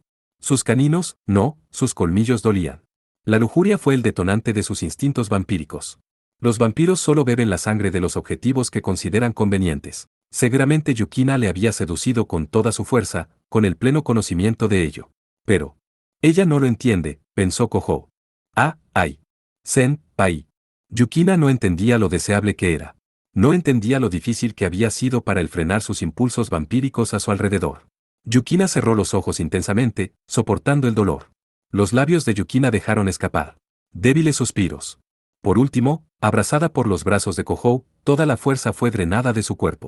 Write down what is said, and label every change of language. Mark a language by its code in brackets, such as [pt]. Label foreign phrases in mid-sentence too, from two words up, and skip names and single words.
[es] Sus caninos, no, sus colmillos dolían. La lujuria fue el detonante de sus instintos vampíricos. Los vampiros solo beben la sangre de los objetivos que consideran convenientes. Seguramente Yukina le había seducido con toda su fuerza, con el pleno conocimiento de ello. Pero. Ella no lo entiende, pensó Kohou. [ja] Ai. Sen, Pai. [es] Yukina no entendía lo deseable que era. No entendía lo difícil que había sido para él frenar sus impulsos vampíricos a su alrededor. Yukina cerró los ojos intensamente, soportando el dolor. Los labios de Yukina dejaron escapar débiles suspiros. Por último, abrazada por los brazos de Kohou, toda la fuerza fue drenada de su cuerpo.